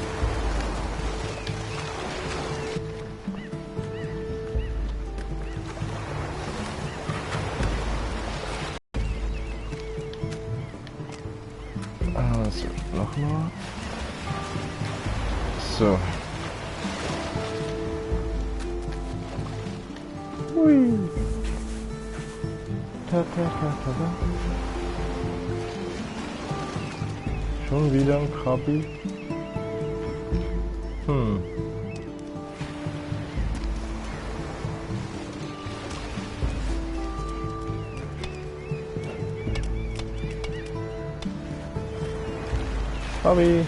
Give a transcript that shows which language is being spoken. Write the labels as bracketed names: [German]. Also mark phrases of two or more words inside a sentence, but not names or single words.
[German] Also, nochmal. So. Hui. Ta ta ta ta ta. Schon wieder ein Krabi. Krabi.